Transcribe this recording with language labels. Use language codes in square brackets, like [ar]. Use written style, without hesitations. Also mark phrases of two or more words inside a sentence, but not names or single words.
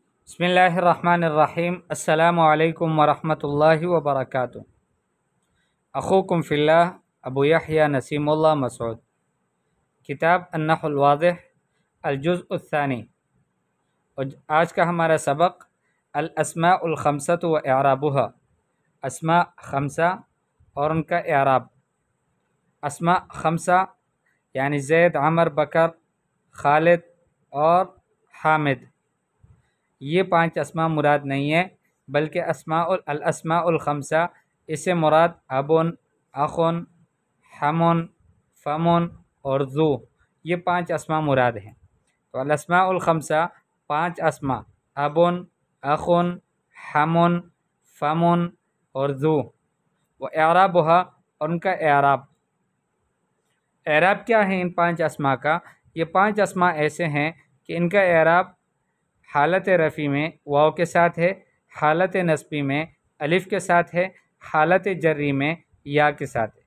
[ar] بسم الله الرحمن الرحيم. السلام عليكم ورحمة الله وبركاته. أخوكم في الله अबू यहया नसीमुल्लाह मसूद। كتاب النحو الواضح الجزء الثاني. [ur] اور آج کا ہمارا سبق [ar] الأسماء الخمسة وإعرابها, [ur] اسماء خمسہ اور ان کا اعراب. اسماء خمسہ یعنی زید، عمرو، بکر، خالد اور حامد، یہ 5 اسماء مراد نہیں ہے، بلکہ [ar] الأسماء الخمسة [ur] اس سے مراد [ar] أبٌ، أخٌ، حمٌ، فمٌ [ur] اور ذو، یہ 5 اسماء مراد ہیں. [ar] तो الأسماء الخمسة 5 أسماء أبٌ، أخٌ، حمٌ، فمٌ और ज़ू। وإعرابها [ur] اور ان کا اعراب. اعراب کیا ہے ان 5 اسماء کا? یہ 5 اسماء ایسے ہیں کہ ان کا اعراب حالت رفعی میں واؤ کے ساتھ ہے، حالت نصبی میں الف کے ساتھ ہے، حالت جری میں یا کے ساتھ ہے.